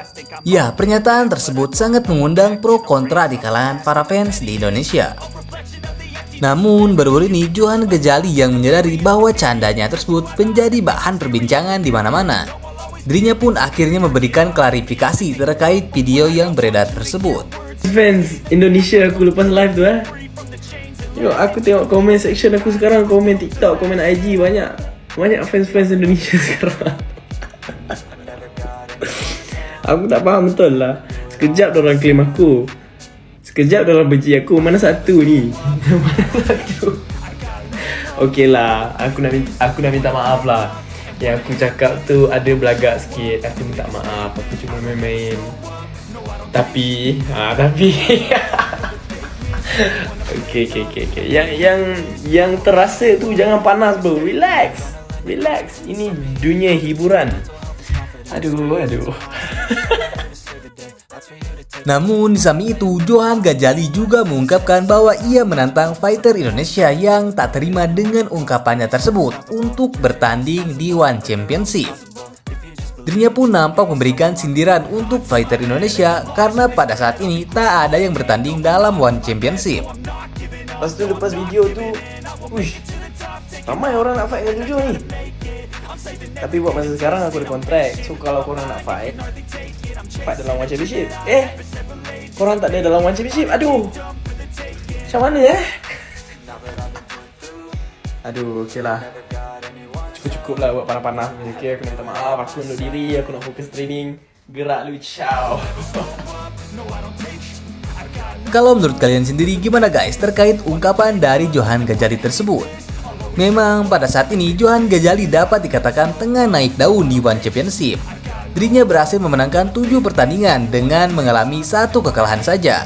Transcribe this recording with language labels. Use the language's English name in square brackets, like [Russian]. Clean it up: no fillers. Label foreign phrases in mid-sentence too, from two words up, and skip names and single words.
[Indonesian] Ya, pernyataan tersebut sangat mengundang pro kontra di kalangan para fans di Indonesia. Namun baru-baru ini Johan Gazali yang menyadari bahwa candanya tersebut menjadi bahan perbincangan di mana-mana. Dirinya pun akhirnya memberikan klarifikasi terkait video yang beredar tersebut. [Malay] Fans Indonesia aku lepas live tu Yo, aku tengok komen section aku sekarang, komen TikTok, komen IG, banyak fans Indonesia sekarang. Aku tak faham betul lah. Sekejap diorang claim aku, sekejap diorang benci aku. Mana satu ni? Mana satu? Okey lah, aku nak minta maaf lah. Yang aku cakap tu ada belagak sikit. Aku minta maaf. Aku cuma main-main. Tapi Okay. Yang terasa tu jangan panas bro. Relax. Ini dunia hiburan. Aduh. [Indonesian] Namun di samping itu, Johan Gazali juga mengungkapkan bahwa ia menantang fighter Indonesia yang tak terima dengan ungkapannya tersebut untuk bertanding di One Championship. Dirinya pun nampak memberikan sindiran untuk fighter Indonesia karena pada saat ini tak ada yang bertanding dalam One Championship. [Malay] Lepas video tu, ramai orang nak fight dengan Jojo ni. Tapi buat masa sekarang aku ada kontrak. So kalau korang nak fight dalam One Championship. Korang tak ada dalam One Championship. Aduh, macam mana Aduh, okey lah. Cukup lah buat panas-panas. Okay, aku minta maaf. Aku undur diri. Aku nak fokus training. Gerak lu, ciao. [Indonesian] Kalau menurut kalian sendiri gimana guys terkait ungkapan dari Johan Gazali tersebut? Memang pada saat ini Johan Gazali dapat dikatakan tengah naik daun di One Championship. Dirinya berhasil memenangkan 7 pertandingan dengan mengalami 1 kekalahan saja.